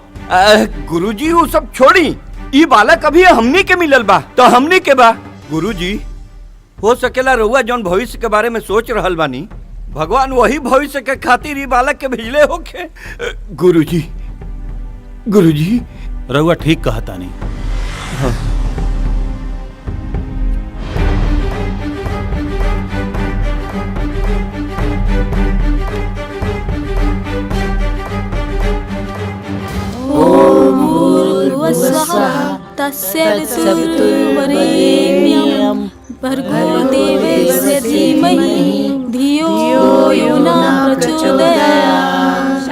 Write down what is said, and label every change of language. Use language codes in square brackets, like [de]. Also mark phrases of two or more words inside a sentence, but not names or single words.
[bho] गुरुजी वो सब छोड़ी, ये बालक अभी हमनी के मिलल बा तो हमनी के बा। गुरुजी, हो सकेला रउआ जौन भविष्य के बारे में सोच रहल बानी, भगवान वही भविष्य के खातिर ये बालक के भेजले होखे। गुरुजी, गुरुजी, रउआ ठीक कहता नहीं। हाँ। [sa] तस्य वितुर्वरेण्यं भर्गो देवस्य धीमहि धियो यो न प्रचोदयात्।